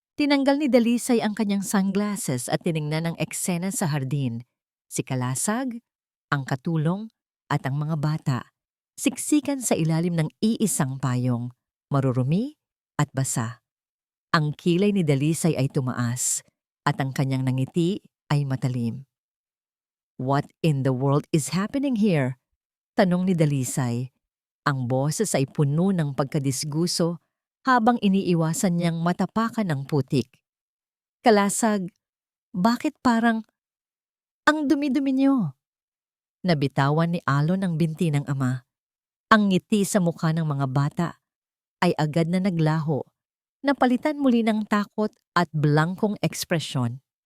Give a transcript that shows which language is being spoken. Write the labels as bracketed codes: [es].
[tl] Tinanggal ni Dalisay ang kanyang sunglasses at tiningnan ang eksena sa hardin. Si Kalasag, ang katulong, at ang mga bata, siksikan sa ilalim ng iisang payong, marurumi at basa. Ang kilay ni Dalisay ay tumaas, at ang kanyang nangiti ay matalim. [en] "What in the world is happening here?" [tl] tanong ni Dalisay. Ang boses ay puno ng pagkadisguso habang iniiwasan niyang matapakan ng putik. "Kalasag, bakit parang ang dumi-dumi niyo?" Nabitawan ni Alon ang binti ng ama. Ang ngiti sa mukha ng mga bata ay agad na naglaho, napalitan muli ng takot at blangkong ekspresyon.